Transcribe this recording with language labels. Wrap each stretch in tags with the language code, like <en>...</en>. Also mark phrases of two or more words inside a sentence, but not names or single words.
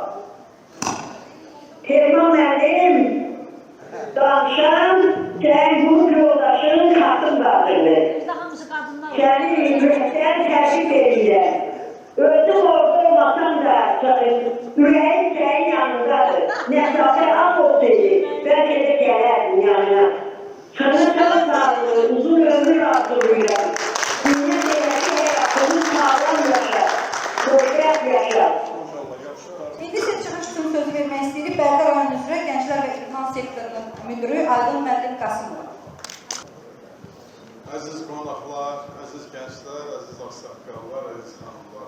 <az>Telman müəllim, danışan sən qrup yoldaşın Xatun qadındır. Səni ürəkdən təşrif edirəm. Özüm orada olmasam da ürəyim sənin yanındadır. Məsafə az olsaydı, bəlkə də gələrdim yanına.</az> <tr>Sana çok sağlığı, uzun ömür arzulayacağım. Dünya devleti hayatını sağlam yaşa, xoşbəxt yaşa.</tr> <az>İndi siz çıxış üçün sözü vermək istəyirik Bərdə rayon üzrə Gənclər və İdman sektorunun müdürü Aydın Müəllim Qasımova. Əziz qonaqlar, əziz gənclər, əziz ağsaqqallar, əziz xanımlar.</az>